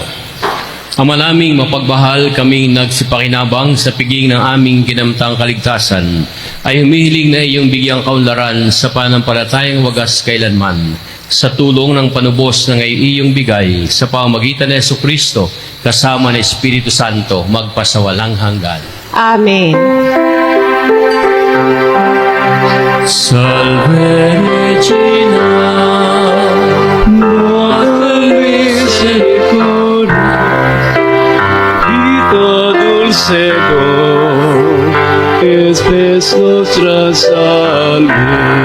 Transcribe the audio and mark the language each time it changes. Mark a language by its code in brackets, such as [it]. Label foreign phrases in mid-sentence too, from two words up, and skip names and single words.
[tl] Ama naming mapagmahal, kaming nagsipakinabang sa piging ng aming kinamtang kaligtasan, ay humihiling na iyong bigyang kaunlaran sa panampalatayang wagas kailanman, sa tulong ng panubos na ngayon iyong bigay sa pamamagitan ng Jesucristo kasama ng Espiritu Santo magpasawalang hanggan. Amen. [la] Salve Regina, Madre Misericordia, Vita Dulcedo, espes nostra salve,